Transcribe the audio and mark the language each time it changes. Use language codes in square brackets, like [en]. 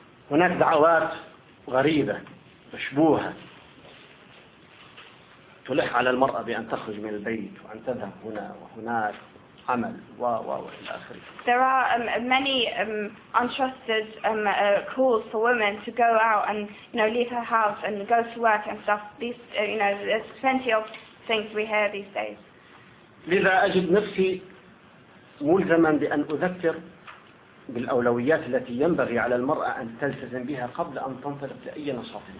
[ar] هناك دعوات غريبة مشبوهة تلح على المرأة بأن تخرج من البيت وأن تذهب هنا وهناك عمل وإلى آخره. [en] There are many untrusted calls for women to go out and you know leave her house and go to work and stuff. These you know there's plenty of things we hear these days. [ar] لذا أجد نفسي ملزما بأن أذكر بالأولويات التي ينبغي على المرأة أن تلتزم بها قبل أن تنطلق لأي نشاط.